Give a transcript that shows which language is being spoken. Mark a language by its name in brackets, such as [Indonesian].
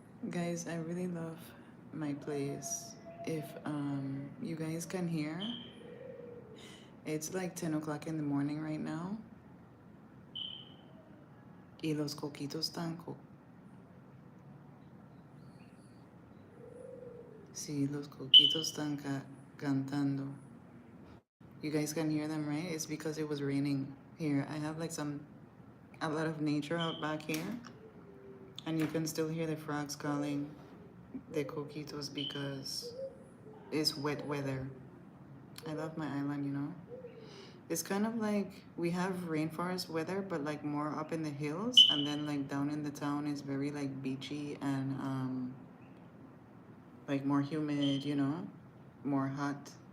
[English] Guys, I really love my place. If you guys can hear, it's like 10 o'clock in the morning right now. [Spanish] Y los coquitos están sí, los coquitos están cantando. [English] You guys can hear them, right? It's because it was raining here. I have like a lot of nature out back here. And you can still hear the frogs calling the coquitos because it's wet weather. I love my island, you know? It's kind of like we have rainforest weather, but like more up in the hills, and then like down in the town is very like beachy and like more humid, you know, more hot.